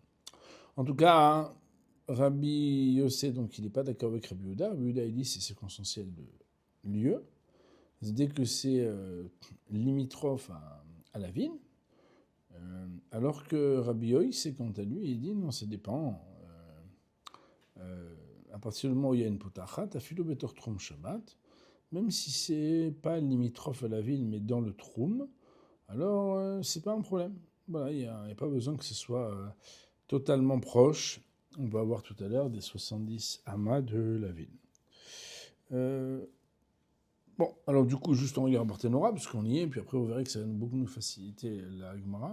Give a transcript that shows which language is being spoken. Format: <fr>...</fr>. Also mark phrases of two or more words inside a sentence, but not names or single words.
<fr>En tout cas, Rabbi Yossé, donc il n'est pas d'accord avec Rabbi Yehuda. Rabbi Yehuda, il dit c'est circonstanciel de lieu. Dès que c'est limitrophe à la ville, alors que Rabbi Yossé, quant à lui, il dit non, ça dépend. À partir du moment où il y a une potachat,</fr> <he>אפילו בתוך תחום שבת,</he> <fr>même si c'est pas limitrophe à la ville, mais dans le trum, alors c'est pas un problème. Voilà, il n'y a pas besoin que ce soit totalement proche. On va voir tout à l'heure des 70 amas de la ville. Bon, alors du coup, juste on regarde Barthénora, parce qu'on y est, puis après vous verrez que ça va beaucoup nous faciliter la Gemara.</fr>